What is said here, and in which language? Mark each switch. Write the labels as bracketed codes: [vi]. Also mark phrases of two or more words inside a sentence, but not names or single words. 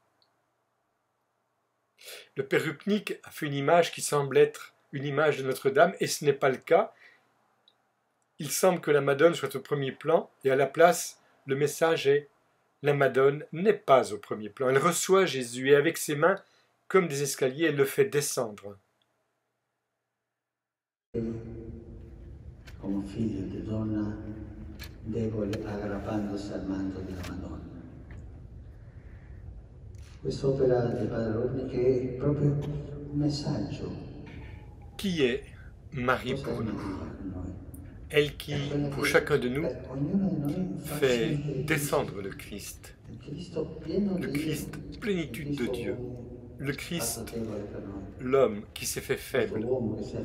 [fr] Le père Rupnik a fait une image qui semble être une image de Notre-Dame, et ce n'est pas le cas. Il semble que la Madone soit au premier plan, et à la place, le message est « La Madone n'est pas au premier plan. Elle reçoit Jésus, et avec ses mains, comme des escaliers, elle le fait descendre. » [it] Come figlio di donna, debole aggrappandosi al manto della Madonna. Quest'opera di Padre Rupnik è proprio un messaggio. [fr] Qui est Marie pour nous? Elle qui, pour chacun de nous, fait descendre le Christ. Le Christ, plénitude de Dieu. Le Christ, l'homme qui s'est fait faible pour nous.